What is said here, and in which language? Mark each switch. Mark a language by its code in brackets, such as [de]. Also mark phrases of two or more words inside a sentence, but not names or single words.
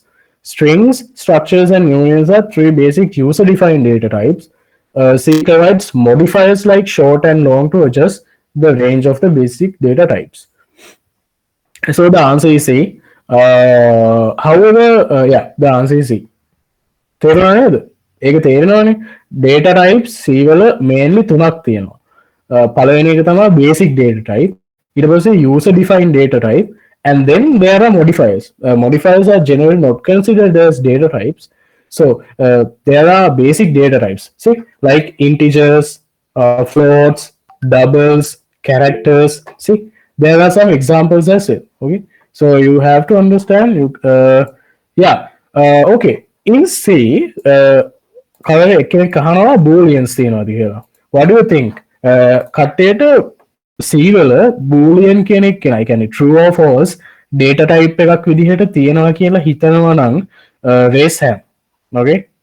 [en] Strings, structures, and unions are three basic user-defined data types. C provides modifiers like short and long to adjust the range of the basic data types. So the answer is C. However, yeah, the answer is C. [si] තේරුණා නේද? ඒක තේරෙනවනේ. [en] data types [si] C වල mainly තුනක් තියෙනවා. පළවෙනි එක තමයි [en] basic data type. [si] ඊට පස්සේ [en] user defined data type, and then there are modifiers. Modifiers are generally not considered as data types. So there are basic data types. See, like integers, floats, doubles, characters. See, there are some examples as well. Okay, so you have to understand. Yeah. Okay. In C, [si] කවර එකෙක් අහනවා booleans තියනවාද කියලා. [en] What do you think? [si] කට්ටියට C වල boolean කෙනෙක් කෙනා, ඒ කියන්නේ [en] true or false data type [si] එකක් විදිහට තියනවා කියලා හිතනවා නම් [en] raise hand. Okay?